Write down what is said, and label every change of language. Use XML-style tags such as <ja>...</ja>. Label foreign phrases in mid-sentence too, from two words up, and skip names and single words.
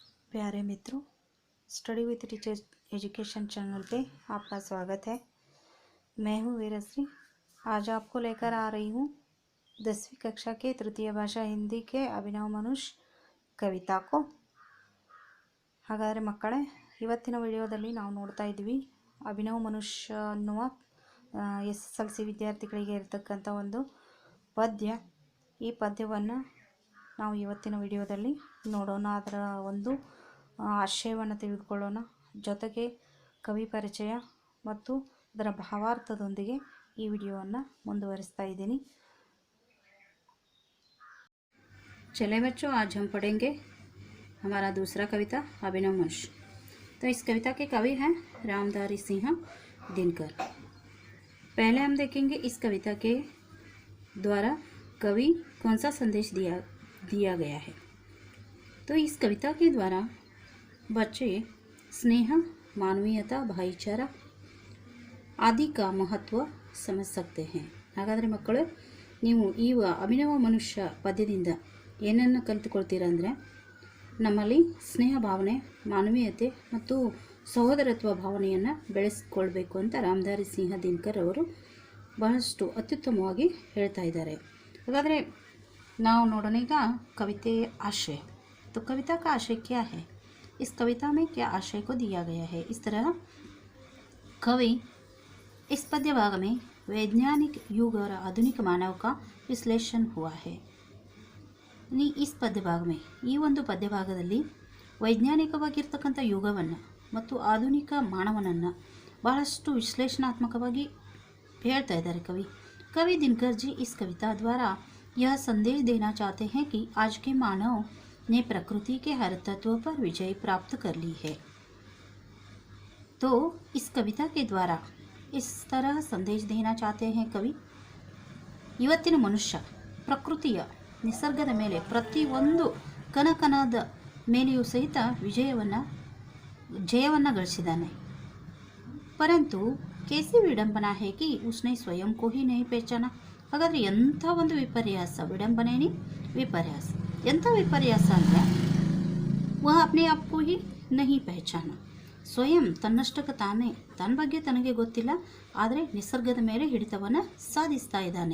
<hi>प्यारे मित्रों, स्टडी विद टीचर एजुकेशन चैनल पे आपका स्वागत है। मैं हूँ वीरश्री। आज आपको लेकर आ रही हूँ 10वीं कक्षा के तृतीय भाषा हिंदी के अभिनव मनुष्य कविता को।</hi> <kn>ಹಾಗಾದರೆ ಮಕ್ಕಳೇ, ಇವತ್ತಿನ ವಿಡಿಯೋದಲ್ಲಿ ನಾವು ನೋಡ್ತಾ ಇದ್ದೀವಿ ಅಭಿನವ ಮನುಷ್ಯ ಅನ್ನುವ SSLC ವಿದ್ಯಾರ್ಥಿಗಳಿಗೆ ಇರತಕ್ಕಂಥ ಒಂದು ಪದ್ಯ. ಈ ಪದ್ಯವನ್ನು ನಾವು ಇವತ್ತಿನ ವಿಡಿಯೋದಲ್ಲಿ ನೋಡೋಣ, ಅದರ ಒಂದು ಆಶಯವನ್ನು ತಿಳಿದುಕೊಳ್ಳೋಣ. ಜೊತೆಗೆ ಕವಿ ಪರಿಚಯ ಮತ್ತು ಅದರ ಭಾವಾರ್ಥದೊಂದಿಗೆ ಈ ವಿಡಿಯೋವನ್ನು ಮುಂದುವರಿಸ್ತಾ ಇದ್ದೀನಿ.</kn> <hi>चले बच्चों, आज हम पढ़ेंगे हमारा दूसरा कविता अभिनव मनुष्य। तो इस कविता के कवि हैं रामधारी सिंह दिनकर। पहले हम देखेंगे इस कविता के द्वारा कवि कौन सा संदेश दिया गया है। तो इस कविता के द्वारा बच्चे स्नेह, मानवीयता, भाईचारा आदि का महत्व समझ सकते हैं।</hi> <kn>ಹಾಗಾದರೆ ಮಕ್ಕಳು, ನೀವು ಈ ಅಭಿನವ ಮನುಷ್ಯ ಪದ್ಯದಿಂದ ಏನನ್ನು ಕಲಿತುಕೊಳ್ತೀರಾ ಅಂದರೆ, ನಮ್ಮಲ್ಲಿ ಸ್ನೇಹ ಭಾವನೆ, ಮಾನವೀಯತೆ ಮತ್ತು ಸಹೋದರತ್ವ ಭಾವನೆಯನ್ನು ಬೆಳೆಸಿಕೊಳ್ಬೇಕು ಅಂತ ರಾಮಧಾರಿ ಸಿಂಹ ದಿನಕರ್ ಅವರು ಬಹಳಷ್ಟು ಅತ್ಯುತ್ತಮವಾಗಿ ಹೇಳ್ತಾ ಇದ್ದಾರೆ. ಹಾಗಾದರೆ ನಾವು ನೋಡೋಣ ಈಗ ಕವಿತೆಯ ಆಶಯ.</kn> <hi>तो कविता का आशय क्या है, इस कविता में क्या आशय को दिया गया है। इस तरह कवि इस पद्य भाग में वैज्ञानिक युग और आधुनिक मानव का विश्लेषण हुआ है। इस पद्य भाग में</hi> <kn>ಈ ಒಂದು ಪದ್ಯ ಭಾಗದಲ್ಲಿ ವೈಜ್ಞಾನಿಕವಾಗಿರ್ತಕ್ಕಂಥ ಯುಗವನ್ನು ಮತ್ತು ಆಧುನಿಕ ಮಾನವನನ್ನು ಬಹಳಷ್ಟು ವಿಶ್ಲೇಷಣಾತ್ಮಕವಾಗಿ ಹೇಳ್ತಾ ಇದ್ದಾರೆ</kn> <hi>कवि दिनकर जी इस कविता द्वारा यह संदेश देना चाहते हैं कि आज के मानव ने प्रकृति के हर तत्व पर विजय प्राप्त कर ली है। तो इस कविता के द्वारा इस तरह संदेश देना चाहते हैं कवि,</hi> <kn>ಇವತ್ತಿನ ಮನುಷ್ಯ ಪ್ರಕೃತಿಯ ನಿಸರ್ಗದ ಮೇಲೆ ಪ್ರತಿಯೊಂದು ಕಣಕಣದ ಮೇಲೆಯೂ ಸಹಿತ ಜಯವನ್ನು ಗಳಿಸಿದ್ದಾನೆ.</kn> <hi>परंतु कैसी विडंबना है कि उसने स्वयं को ही नहीं पहचाना।</hi> <kn>ಹಾಗಾದರೆ ಎಂಥ ಒಂದು ವಿಪರ್ಯಾಸ, ವಿಡಂಬನೆನೇ ವಿಪರ್ಯಾಸ. ಎಂಥ ವಿಪರ್ಯಾಸ ಅಂದರೆ,</kn> <hi>वह अपने आप को ही नहीं पहचाना.</hi> <kn>ಸ್ವಯಂ ತನ್ನಷ್ಟಕ್ಕೆ ತಾನೇ, ತನ್ನ ಬಗ್ಗೆ ತನಗೆ ಗೊತ್ತಿಲ್ಲ, ಆದರೆ ನಿಸರ್ಗದ ಮೇಲೆ ಹಿಡಿತವನ್ನು ಸಾಧಿಸ್ತಾ ಇದ್ದಾನೆ.</kn>